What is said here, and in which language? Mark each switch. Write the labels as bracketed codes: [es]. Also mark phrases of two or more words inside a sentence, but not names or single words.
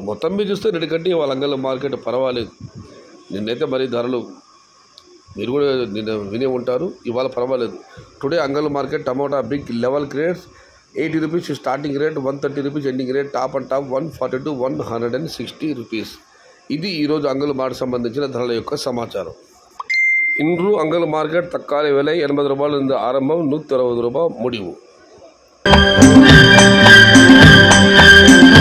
[te] మొత్తం మీద చూస్తే ఎందుకంటే వాళ్ళ అంగళ్ళ మార్కెట్ పర్వాలేదు. నిన్నైతే మరి ధరలు మీరు కూడా నిన్న వినే ఉంటారు, ఇవాళ పర్వాలేదు. [en] today Angallu market tomato big level grades 80 rupees starting rate, 130 rupees ending rate, top and top 140 to 160 rupees. [te] ఇది ఈరోజు అంగళ్ళు మార్కెట్ సంబంధించిన ధరల యొక్క సమాచారం. [ta] இன்று அங்கல் மார்க்கெட் தக்காளி விலை 80 ரூபாயிலிருந்து ஆரம்பம், 160 ரூபாய் முடிவு.